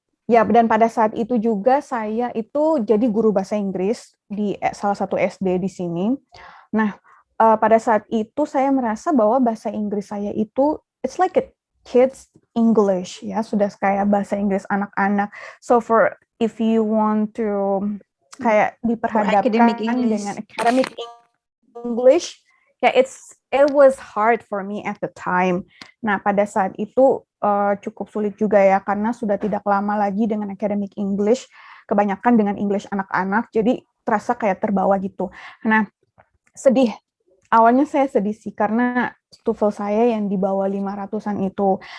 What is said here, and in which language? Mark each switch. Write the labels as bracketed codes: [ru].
[id] Ya, dan pada saat itu juga saya itu jadi guru bahasa Inggris di salah satu SD di sini. Nah, pada saat itu saya merasa bahwa bahasa Inggris saya itu [en] it's like a kids English, [id] ya, sudah kayak bahasa Inggris anak-anak. [en] So if you want to [id] kayak diperhadapkan [en] academic English. [id] dengan [en] academic English, ya it was hard for me at the time. [id] Nah, pada saat itu cukup sulit juga ya, karena sudah tidak lama lagi dengan academic English, kebanyakan dengan English anak-anak, jadi terasa kayak terbawa gitu. Nah, sedih. Awalnya saya sedih sih, karena TOEFL saya yang di bawah 500-an itu.